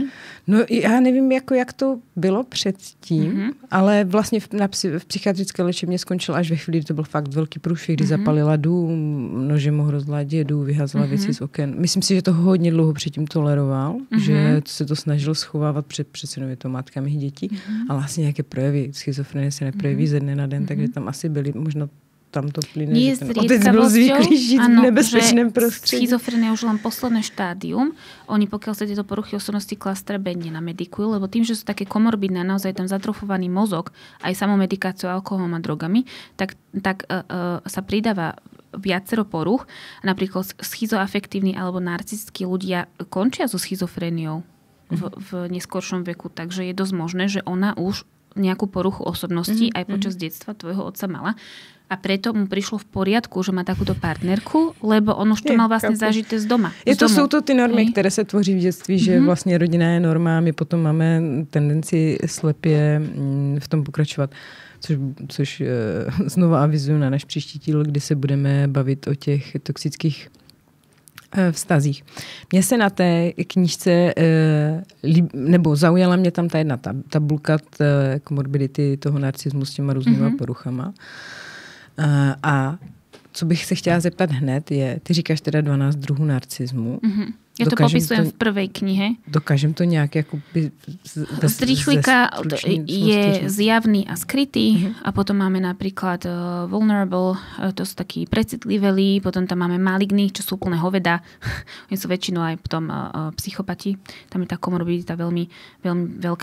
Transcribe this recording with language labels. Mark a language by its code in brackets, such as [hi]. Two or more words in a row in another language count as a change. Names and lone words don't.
[cs] No já nevím, jak to bylo předtím, ale vlastně v psychiatrické léčebně skončil až ve chvíli, kdy to byl fakt velký průšvih, kdy zapalila dům, nožem ho hrozila dědu, vyházela věci z oken. Myslím si, že to hodně dlouho předtím toleroval, že se to snažil schovávat přece je to matka mých dětí, ale asi nějaké projevy schizofrenie se neprojeví ze dne na den, takže tam asi byly možno tam to plyne, že ten otec byl zvyklý žiť v nebezpečném prostredí. [sk] Schizofrenia je už len posledné štádium. Oni pokiaľ sa tieto poruchy osobnosti klastre B nenamedikujú, lebo tým, že sú také komorbidné, naozaj tam zatrofovaný mozog, aj samomedikáciou, alkoholom a drogami, tak sa pridáva viacero poruch. Napríklad schizoafektívni alebo narcistickí ľudia končia so schizofréniou v neskoršom veku, takže je dosť možné, že ona už nejakú poruchu osobnosti aj počas detstva tvojho otca mala. A preto mu prišlo v poriadku, že má takúto partnerku, lebo on už to mal vlastne zažité z doma. [cs] Jsou to ty normy, které se tvoří v dětství, že vlastně rodina je norma a my potom máme tendenci slepě v tom pokračovat. Což znovu avizuju na náš příští díl, kdy se budeme bavit o těch toxických vztazích. Mně se na té knížce nebo zaujala mě tam ta jedna tabulka komorbidity toho narcismu s těma různýma poruchama. A co bych se chtěla zeptat hned je, ty říkáš teda 12 druhů narcismu. [sk] Ja to popisujem v prvej knihe. Dokážem to nejak ako z rýchlika je zjavný a skrytý a potom máme napríklad vulnerable, to sú takí precitliveli, potom tam máme maligných, čo sú úplne hoveda. Oni sú väčšinou aj potom psychopati. Tam je tá komorbidita veľmi, veľmi veľká.